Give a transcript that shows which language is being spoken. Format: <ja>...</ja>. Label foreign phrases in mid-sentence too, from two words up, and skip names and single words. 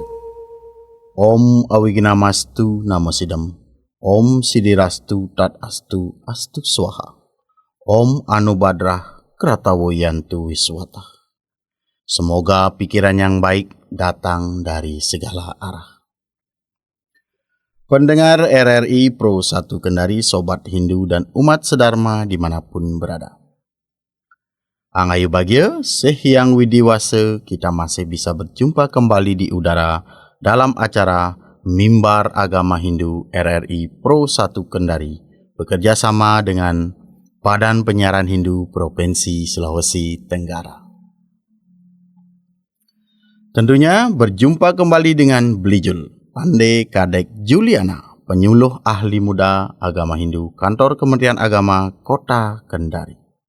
<sa>Om Awignamastu Namo Sidam. Om Sidirastu Tat Astu Astu Swaha. Om Anubadrah Kratawoyantu Wiswata.</sa> <id>Semoga pikiran yang baik datang dari segala arah. Pendengar RRI Pro 1 Kendari, Sobat Hindu dan umat sedharma dimanapun berada. Angayu bahagia, sehyang widiwasa, kita masih bisa berjumpa kembali di udara dalam acara Mimbar Agama Hindu RRI Pro 1 Kendari, bekerja sama dengan Badan Penyiaran Hindu Provinsi Sulawesi Tenggara. Tentunya berjumpa kembali dengan Belijul Pandai Kadek Juliana, penyuluh ahli muda agama Hindu, Kantor Kementerian Agama Kota Kendari.</id>